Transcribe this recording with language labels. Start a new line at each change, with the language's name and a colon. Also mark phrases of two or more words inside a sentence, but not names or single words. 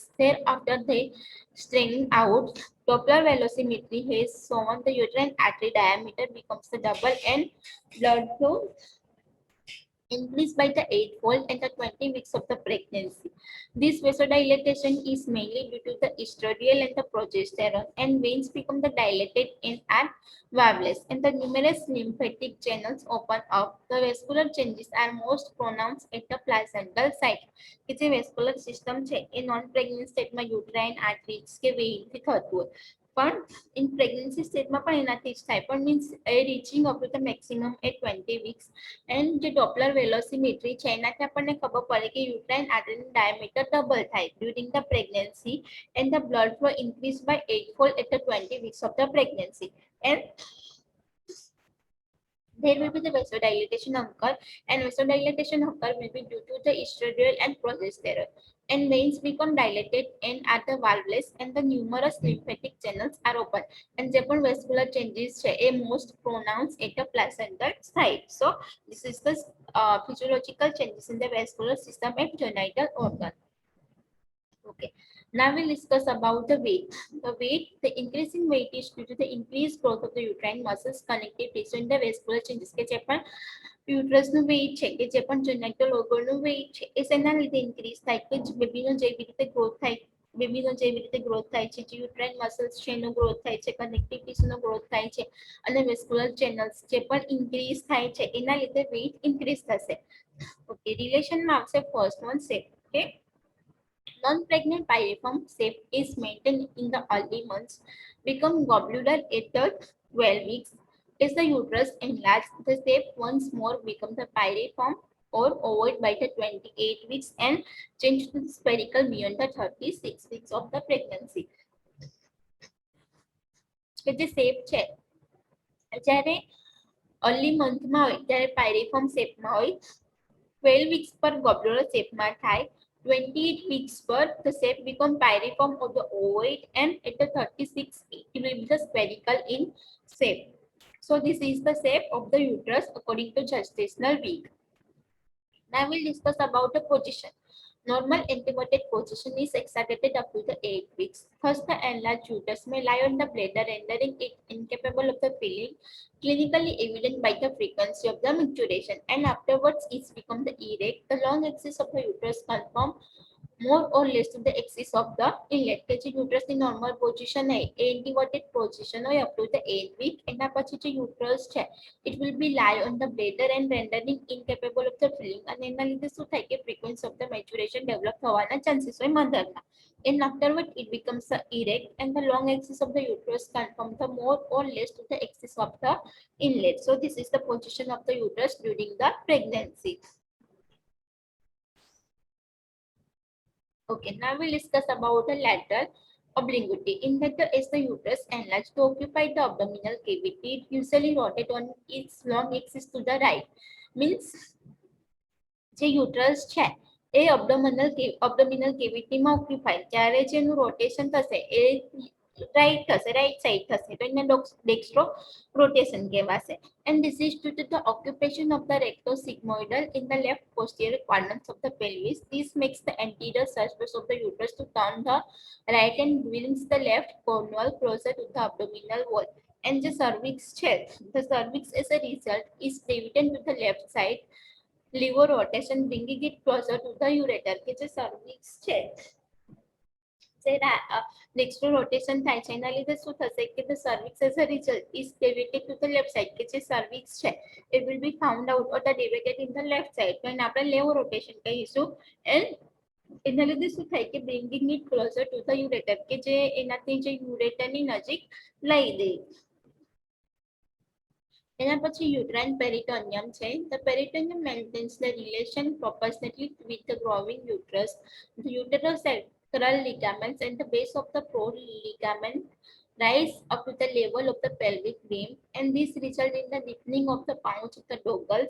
English: Thereafter, they string out. Doppler velocimetry has shown the uterine artery diameter becomes the double and blood flow increased by the 8-fold at the 20 weeks of the pregnancy. This vasodilatation is mainly due to the estradiol and the progesterone, and veins become the dilated and are valveless, and the numerous lymphatic channels open up. The vascular changes are most pronounced at the placental site.
Gujarati: કે જે
English: vascular system
Gujarati: છે એ
English: non pregnant state uterine arteries
Gujarati: કે વેઇનથી થતું હોય પણ
English: in pregnancy state
Gujarati: પણ એનાથી જ થાય પણ
English: means a reaching up to the maximum at 20 weeks and જે Doppler velocimetry
Gujarati: છે એનાથી આપણને ખબર પડે કે
English: uterine artery diameter double થાય during the pregnancy and the blood flow increase by 8-fold at the 20 weeks of the pregnancy and there will be the vasodilatation occur and vasodilatation occur will be due to the estradiol and progesterone. and veins become dilated and are the valveless and the numerous lymphatic channels are open. And
Gujarati: જે પણ
English: vascular changes
Gujarati: છે એ
English: most pronounced at the placental site. So this is the physiological changes in the vascular system and genital organ. Okay. Now we'll discuss about the weight. The increasing weight is due to the increased growth of the uterine muscles, connective tissue, and the vascular changes.
Gujarati: કે જે પણ યુટ્રસનું વેઇટ છે કે જે પણ
English: genital organ weight
Gujarati: છે એ શેના લીધે ઇન્ક્રીઝ થાય કે બેબીનો જેવી રીતે ગ્રોથ થાય બેબીનો જેવી રીતે ગ્રોથ થાય છે જે
English: uterine muscles
Gujarati: છે એનો ગ્રોથ થાય છે
English: connective tissue growth
Gujarati: થાય છે અને
English: vascular channels
Gujarati: જે પણ ઇન્ક્રીઝ થાય છે એના લીધે
English: weight increase
Gujarati: થશે. ઓકે, રિલેશનમાં આવશે
English: first one shape.
Gujarati: ઓકે,
English: non-pregnant pyriform shape is maintained in the early months, become globular at the 12 weeks. As the uterus enlarges, the shape once more becomes the pyriform or ovoid by the 28 weeks and change to the spherical beyond the 36 weeks of the pregnancy.
Gujarati: કે જે
English: shape
Gujarati: છે જ્યારે
English: early month
Gujarati: માં હોય ત્યારે
English: pyriform shape
Gujarati: માં હોય,
English: 12 weeks પર globular shape
Gujarati: માં થાય,
English: 28 weeks per the shape become pyriform of the ovoid and at the 36 it will be the spherical in shape. So this is the shape of the uterus according to gestational week. Now we'll discuss about the position. Normal inverted position is exaggerated up to the 8 weeks. First, the enlarged uterus may lie on the bladder, rendering it incapable of the feeling, clinically evident by the frequency of the micturition, and afterwards it becomes the erect. The long axis of the uterus conform more or less to the axis of the inlet.
Gujarati: કે જે યુટ્રસની
English: normal position
Gujarati: છે એ
English: anteverted position
Gujarati: હોય
English: up to the 8 week.
Gujarati: એના પછી જે યુટ્રસ છે
English: it will be lie on the bladder and rendering incapable of the feeling.
Gujarati: અને એના લીધે શું થાય કે
English: frequency of the maturation
Gujarati: develop થવાના chances હોય મધરના.
English: And afterward it becomes erect and the long axis of the uterus conform the more or less to the axis of the inlet. So this is the position of the uterus during the pregnancy. Okay, now we'll discuss about the lateral obliquity. In that, as the uterus enlarges to occupy the abdominal cavity, it usually rotates on its long axis to the right. Means,
Gujarati: જે uterus છે એ
English: abdominal cavity
Gujarati: માં occupy જ્યારે જેનું rotation થશે એ right થશે, right side થશે તો એને
English: dextro rotation
Gujarati: કહેવાશે.
English: And this is due to the occupation of the rectosigmoidal in the left posterior quadrants of the pelvis. This makes the anterior surface of the uterus to turn the right and brings the left cornwall closer to the abdominal wall. And the cervix છે, the cervix as a result is deviated to the left side, liver rotation bringing it closer to the ureter.
Gujarati: કે જે
English: cervix છે dextro rotation
Gujarati: થાય છે એના લીધે શું થશે કે
English: the cervix as a result is deviated to the left side.
Gujarati: કે જે
English: cervix છે it will be found out or the deviated in the left side
Gujarati: તો એને આપણે
English: levo rotation કહીશું.
Gujarati: and એના લીધે શું થાય કે
English: bringing it closer to the ureter
Gujarati: કે જે એનાથી જે ureter ની નજીક લઈ દે. એના પછી uterine peritoneum છે.
English: The peritoneum maintains the relation proportionately with the growing uterus. The uterosacral ligaments and the base of the pro ligament rise up to the level of the pelvic rim, and this results in the deepening of the pouch of the Douglas.